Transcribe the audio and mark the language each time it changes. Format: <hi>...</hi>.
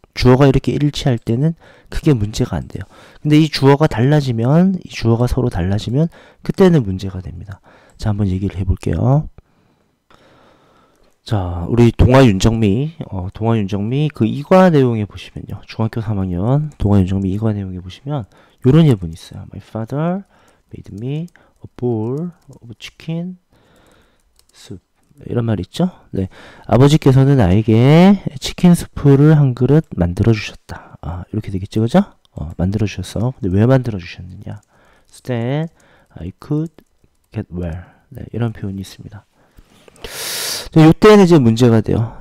<ko>주어가 이렇게 일치할 때는 크게 문제가 안 돼요. 근데 이 주어가 달라지면, 이 주어가 서로 달라지면 그때는 문제가 됩니다. 자, 한번 얘기를 해볼게요. 자, 우리 동아윤정미 그 이과 내용에 보시면요. 중학교 3학년 동아윤정미 이과 내용에 보시면 요런 예문이 있어요.</ko> <en>My father made me a bowl of chicken soup.</en> <ko>이런 말이 있죠? 네. 아버지께서는 나에게 치킨 수프를 한 그릇 만들어 주셨다. 이렇게 되겠죠, 그죠? 만들어 주셨어. 근데 왜 만들어 주셨느냐?</ko> <en>So that I could get well.</en> <ko>네, 이런 표현이 있습니다. 자, 이때는 이제 문제가 돼요.</ko>